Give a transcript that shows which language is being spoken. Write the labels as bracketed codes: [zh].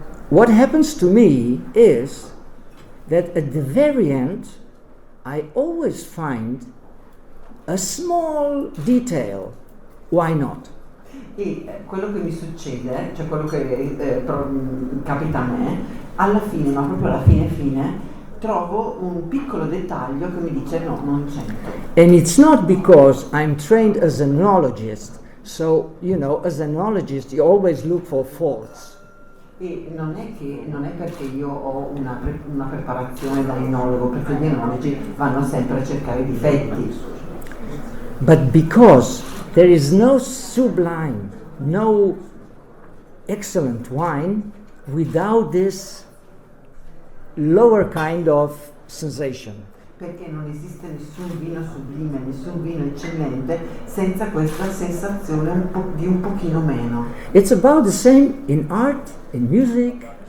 [en] What happens to me is that at the very end, I always find a small detail. Why not? [it] E quello che mi succede, cioè quello che capita a me, alla fine, ma proprio alla fine, trovo un piccolo dettaglio che mi dice no, non 100. [en] And it's not because I'm trained as an enologist. So, you know, as an enologist, you always look for faults. [it] E non è perché io ho una preparazione da enologo, perché gli enologi vanno sempre a cercare i difetti, [en] But because there is no sublime, no excellent wine without this lower kind of sensation. [it] Perché non esiste nessun vino sublime, nessun vino eccellente senza questa sensazione di un pochino meno. [en] It's about the same in art, in music,